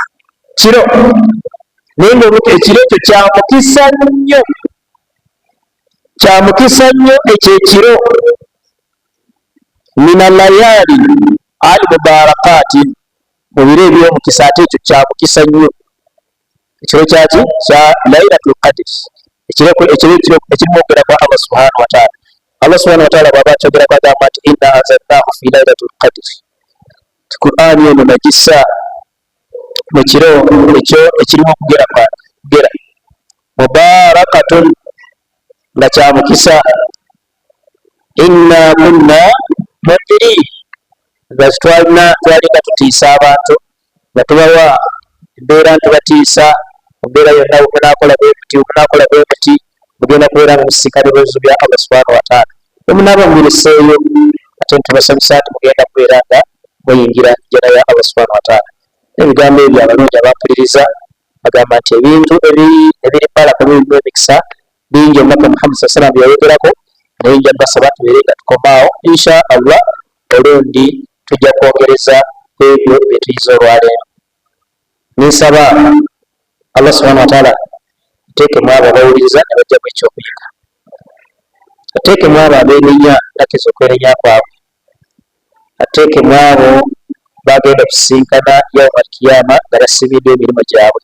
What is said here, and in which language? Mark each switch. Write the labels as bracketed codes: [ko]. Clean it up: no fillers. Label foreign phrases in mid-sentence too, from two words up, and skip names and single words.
[lg] Kiro naye ng'oluka ekiro ekyo kya mukisa nnyo, kya mukisa nnyo ekyo ekiro. [ar] من الليالي المباركة, [lg] mu biro eby'omukisa ate ekyo kya mukisa nnyo. Ekiro kyaki? Kya Lailatul Qadri, ekiro ekirimu okwogera kwa [ar] الله سبحانه وتعالى. الله سبحانه وتعالى [lg] bw'aba akyogerako agamba nti [ar] إنا أنزلناه في ليلة القدر, [lg] Qur'ani eno nagissa mu kiro ekyo ekirimu okugera mubarakatun, nga kya mukisa. [ar] إنا كنا منذرين, [lg] nga twalinga tutiisa abantu, nga tubawa embeera ntubatiisa mu mbeera yonna. Bwemunaakola bwe muti mugenda kubeera nga musisinkana ebibuzo bya [ar] الله سبحانه وتعالى. [lg] Bwemunaaba mubireseeyo ate ntubasanyusa nti mugenda kubeera nga muyingira jjana ya [ar] الله سبحانه وتعالى. [lg] Ebigambo ebyo abalungi abampuliriza bagamba nti ebintu ebiri balaka birimu emikisa bingi omubaka Muhammad [ar] صلى الله عليه وسلم [lg] byayogerako, naye nja basaba tubeere nga tukomaawo. [ar] إن شاء الله [lg] olundi tujja kwongereza ku ebyo bye tuyize olwaleero. Ninsaba [ar] الله سبحانه وتعالى [lg] ateekemu abo abawuliriza ne bajjamu ekyokuyiga, ateekemu abo abeenenya nakiza okwenenya kwabwe, ateekemu abo bagenda kusisinkana [ar] يوم القيامة [lg] nga basibiddwa emirimu gyabwe.